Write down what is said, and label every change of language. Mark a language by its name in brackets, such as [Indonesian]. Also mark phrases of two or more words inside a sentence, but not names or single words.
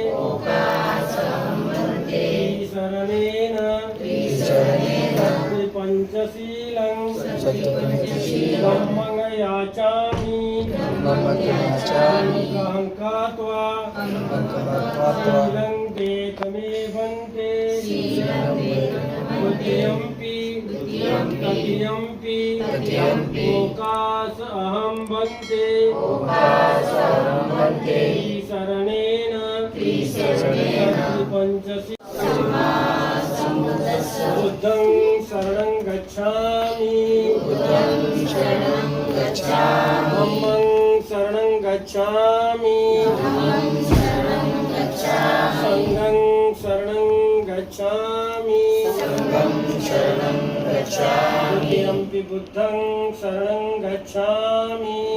[Pali] शरणेन पंचशीलं धम्मं याचामि अहंकात्वा शीलं मे भन्ते द्वितीयम्पि ओकास अहं भन्ते शरणेन पंचशीलं बुद्धं शरणं गच्छामि धम्मं शरणं गच्छामि संघं शरणं गच्छामि द्वितीयम्पि बुद्धं शरणं गच्छामि